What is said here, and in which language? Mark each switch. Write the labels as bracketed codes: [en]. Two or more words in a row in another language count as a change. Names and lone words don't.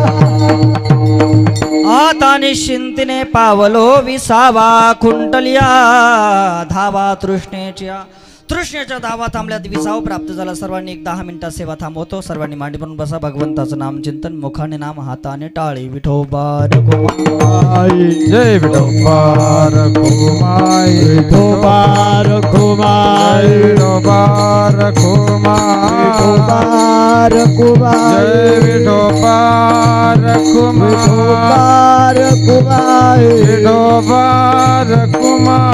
[mr] आता निश्चिंतीने पावलो विसावा, कुंडलिया धावा तृष्णेच्या. तृष्णेच्या धावा थांबल्यात, विसाव प्राप्त झाला. सर्वांनी एक 10 मिनिटात सेवा थांबवतो. सर्वांनी मांडी म्हणून बसा. भगवंताचं नाम चिंतन, मुखाने नाम, हाताने टाळी. विठोबा रघुमाई, जय विठोबा रघुमाई, विठोबा रघुमाई, विठोबा रघुमाई, विठोबा रघुमाई, जय विठोबा रघुमाई, विठोबा रघुमाई,